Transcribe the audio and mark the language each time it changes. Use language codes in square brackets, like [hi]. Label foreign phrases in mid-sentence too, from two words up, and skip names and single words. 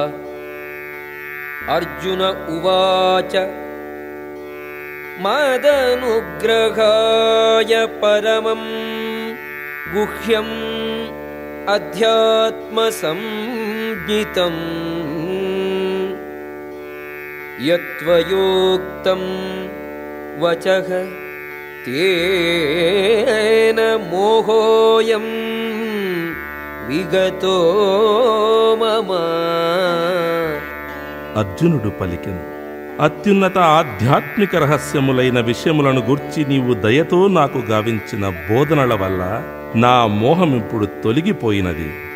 [sa] अर्जुन उवाच मदनुग्रहाय परमं गुह्यम् अध्यात्मसंज्ञितम् यत्त्वयोक्तं वचः तेन मोहोऽयं విగతో మమ. [te] అర్జునుడు పలికెను, అత్యున్నత ఆధ్యాత్మిక రహస్యములైన విషయములను గూర్చి నీవు దయతో నాకు గావించిన బోధనల వల్ల నా మోహం ఇప్పుడు తొలగిపోయినది.